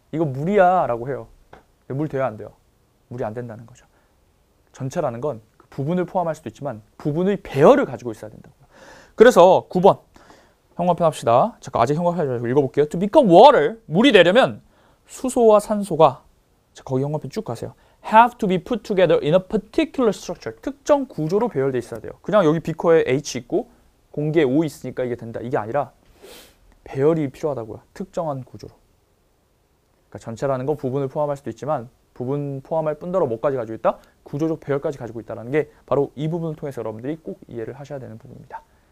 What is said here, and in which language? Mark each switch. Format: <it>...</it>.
<ko>이거 물이야 라고 해요. 물 돼야 안 돼요? 물이 안 된다는 거죠. 전체라는 건 부분을 포함할 수도 있지만 부분의 배열을 가지고 있어야 된다고요. 그래서 9번 형광펜 합시다. 잠깐 아직 형광펜 하지 말고 읽어볼게요.</ko> <en>To become water,</en> <ko>물이 되려면 수소와 산소가 자, 거기 형광펜 쭉 가세요.</ko> <en>Have to be put together in a particular structure.</en> <ko>특정 구조로 배열돼 있어야 돼요. 그냥 여기 비커에 H 있고 공기에 O 있으니까 이게 된다. 이게 아니라 배열이 필요하다고요. 특정한 구조로. 그러니까 전체라는 건 부분을 포함할 수도 있지만 부분 포함할 뿐더러 뭐까지 가지고 있다? 구조적 배열까지 가지고 있다는 게 바로 이 부분을 통해서 여러분들이 꼭 이해를 하셔야 되는 부분입니다.</ko>